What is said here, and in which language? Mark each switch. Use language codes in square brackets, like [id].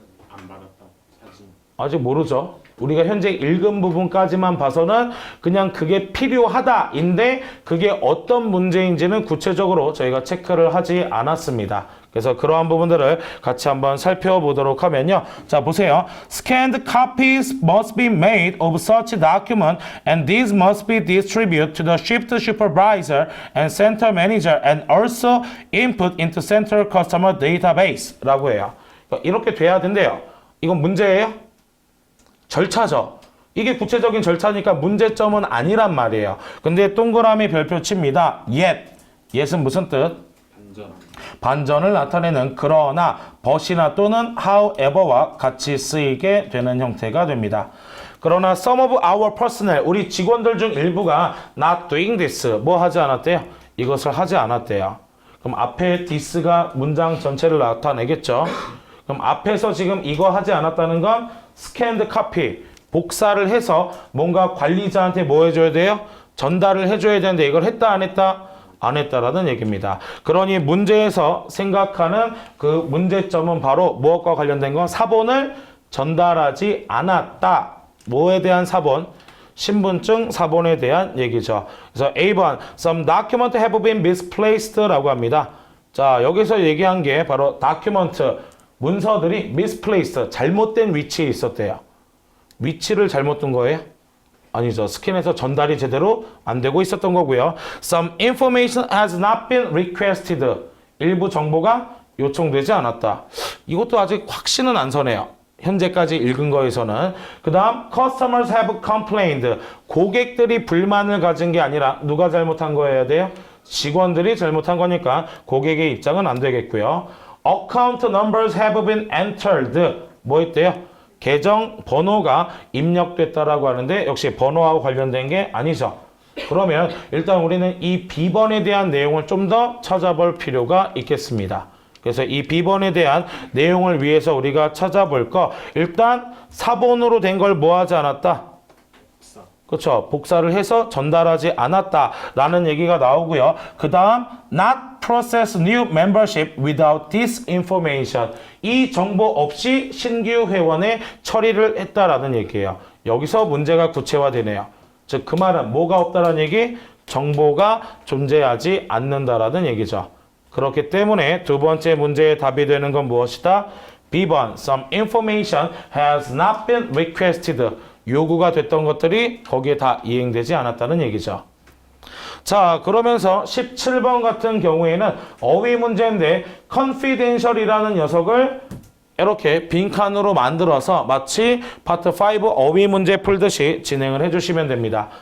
[ko] 안 받았다. 사진. 아직 모르죠. 우리가 현재 읽은 부분까지만 봐서는 그냥 그게 필요하다인데 그게 어떤 문제인지는 구체적으로 저희가 체크를 하지 않았습니다. 그래서 그러한 부분들을 같이 한번 살펴보도록 하면요. 자, 보세요. [en] Scanned copies must be made of such document and these must be distributed to the shift supervisor and center manager and also input into central customer database [ko] 라고 해요. 이렇게 돼야 된대요. 이건 문제예요? 절차죠. 이게 구체적인 절차니까 문제점은 아니란 말이에요. 근데 동그라미 별표 칩니다. yet은 무슨 뜻? 반전을 나타내는 그러나, but이나 또는 however와 같이 쓰이게 되는 형태가 됩니다. 그러나 [en] some of our personnel, [ko] 우리 직원들 중 일부가 [en] not doing this, [ko] 뭐 하지 않았대요? 이것을 하지 않았대요. 그럼 앞에 this가 문장 전체를 나타내겠죠. 그럼 앞에서 지금 이거 하지 않았다는 건 [en] scanned copy, [ko] 복사를 해서 뭔가 관리자한테 뭐 해줘야 돼요? 전달을 해줘야 되는데 이걸 했다 안 했다? 안 했다라는 얘기입니다. 그러니 문제에서 생각하는 그 문제점은 바로 무엇과 관련된 건 사본을 전달하지 않았다. 뭐에 대한 사본? 신분증 사본에 대한 얘기죠. 그래서 A번, [en] some document have been misplaced [ko] 라고 합니다. 자, 여기서 얘기한 게 바로 document, 문서들이 misplaced, 잘못된 위치에 있었대요. 위치를 잘못 둔 거예요? 아니죠. 스캔에서 전달이 제대로 안 되고 있었던 거고요. [en] Some information has not been requested. [ko] 일부 정보가 요청되지 않았다. 이것도 아직 확신은 안 서네요. 현재까지 읽은 거에서는. 그 다음 [en] customers have complained. [ko] 고객들이 불만을 가진 게 아니라 누가 잘못한 거여야 돼요? 직원들이 잘못한 거니까 고객의 입장은 안 되겠고요. [en] Account numbers have been entered. [ko] 뭐 했대요? 계정 번호가 입력됐다라고 하는데 역시 번호하고 관련된 게 아니죠. 그러면 일단 우리는 이 B번에 대한 내용을 좀 더 찾아볼 필요가 있겠습니다. 그래서 이 B번에 대한 내용을 위해서 우리가 찾아볼 거, 일단 사본으로 된 걸 뭐 하지 않았다? 그렇죠. 복사를 해서 전달하지 않았다라는 얘기가 나오고요. 그 다음 [en] not process new membership without this information. [ko] 이 정보 없이 신규 회원에 처리를 했다라는 얘기예요. 여기서 문제가 구체화되네요. 즉 그 말은 뭐가 없다라는 얘기? 정보가 존재하지 않는다라는 얘기죠. 그렇기 때문에 두 번째 문제의 답이 되는 건 무엇이다? [en] B번 Some information has not been requested. [ko] 요구가 됐던 것들이 거기에 다 이행되지 않았다는 얘기죠. 자, 그러면서 17번 같은 경우에는 어휘 문제인데 confidential이라는 녀석을 이렇게 빈칸으로 만들어서 마치 파트 5 어휘 문제 풀듯이 진행을 해주시면 됩니다.